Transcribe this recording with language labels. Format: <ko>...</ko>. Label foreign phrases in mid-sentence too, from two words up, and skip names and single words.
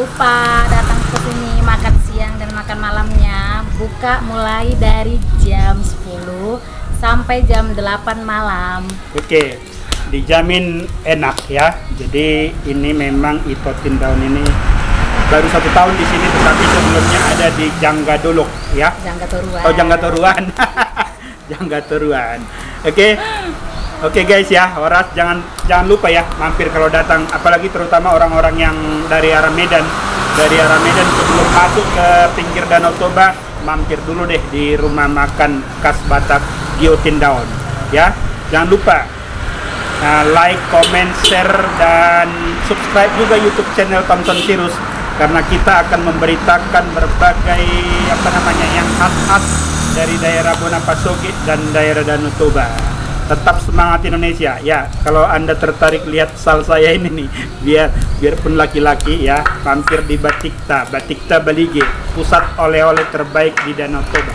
<id>lupa datang ke sini makan siang dan makan malamnya. Buka mulai dari jam 10 sampai jam 8 malam. Oke, dijamin enak ya. Jadi ini memang Ito Tindaun ini baru 1 tahun di sini, tetapi sebelumnya ada di Jangga Dolok ya. Jangga Toruan. Oh, Jangga Toruan. Jangga Toruan. Oke guys ya, Horas jangan lupa ya mampir kalau datang, apalagi terutama orang-orang yang dari arah Medan. Dari arah Medan sebelum masuk ke pinggir Danau Toba, mampir dulu deh di rumah makan khas Batak Gio Tindaun. Ya, jangan lupa</id> <en>like, comment, share,</en> <id>dan subscribe juga</id> <en>YouTube channel</en> <id>Thomson Sirus, karena kita akan memberitakan berbagai yang khas-khas dari daerah Bonapasogi dan daerah Danau Toba. Tetap semangat Indonesia ya. Kalau Anda tertarik lihat sal saya ini nih, biarpun laki-laki ya, mampir di Batikta Baligi, pusat oleh-oleh terbaik di Danau Toba.</id>